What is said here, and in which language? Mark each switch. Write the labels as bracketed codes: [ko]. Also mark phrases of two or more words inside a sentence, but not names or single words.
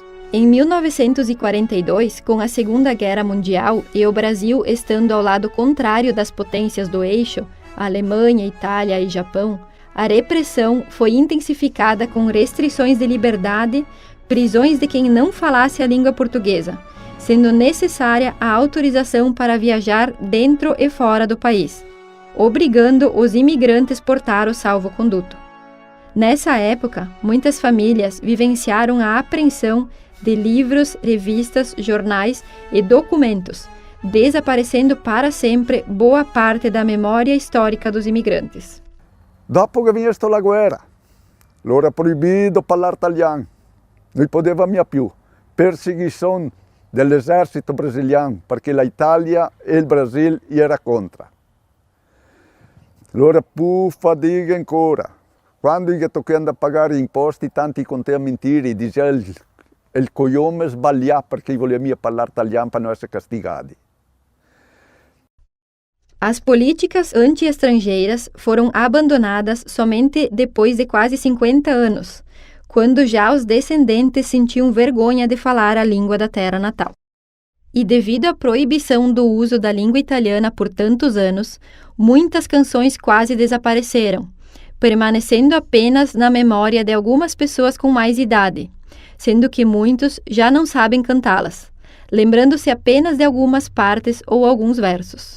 [pt] Em 1942, com a Segunda Guerra Mundial e o Brasil estando ao lado contrário das potências do eixo, Alemanha, Itália e Japão, a repressão foi intensificada com restrições de liberdade, prisões de quem não falasse a língua portuguesa, sendo necessária a autorização para viajar dentro e fora do país, obrigando os imigrantes a portar o salvo-conduto. Nessa época, muitas famílias vivenciaram a apreensão de livros, revistas, jornais e documentos, desaparecendo para sempre boa parte da memória histórica dos imigrantes. [it] Dopo che vinha la guerra, allora proibido parlare italiano, non poteva più. Perseguizione dell'esercito brasiliano, perché l'Italia e il Brasile era contro. Allora più fatica ancora. Quando gli toccava pagare imposti, tanti contava mentire, diceva il coglione sbagliato perché voleva parlare italiano per non essere castigati. [pt] As políticas anti-estrangeiras foram abandonadas somente depois de quase 50 anos, quando já os descendentes sentiam vergonha de falar a língua da terra natal. E devido à proibição do uso da língua italiana por tantos anos, muitas canções quase desapareceram, permanecendo apenas na memória de algumas pessoas com mais idade, sendo que muitos já não sabem cantá-las, lembrando-se apenas de algumas partes ou alguns versos.